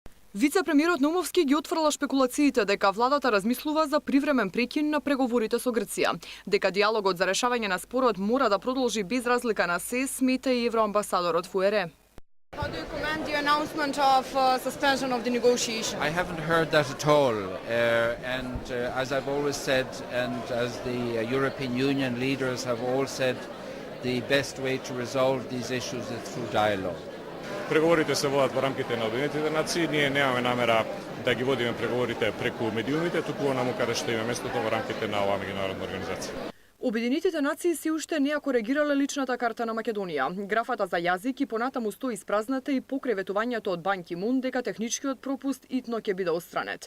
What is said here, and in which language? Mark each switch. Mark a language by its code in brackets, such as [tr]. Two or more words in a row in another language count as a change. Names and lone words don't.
[mk] Вице-премиерот Наумовски ги отфрла шпекулациите дека владата размислува за привремен прекин на преговорите со Грција. Дека диалогот за решавање на спорот мора да продолжи без разлика на се, смета и евроамбасадорот ФУЕРЕ. [en] How do you comment the announcement of suspension of the negotiation? I haven't heard that at all. As I've always said, and as the European Union leaders have all said, the best way to resolve these issues is through dialogue. [mk] Преговорите се водат во рамките на Обединетите нации. Ние немаме намера да ги водиме преговорите преку медиумите, туку онаму каде што има местото во рамките на оваа меѓународна организација. Обединетите нации се уште не ја коригирале личната карта на Македонија. Графата за јазик и понатаму стои испразната и покрај ветувањето од Бан Ки Мун дека техничкиот пропуст итно ќе биде отстранет.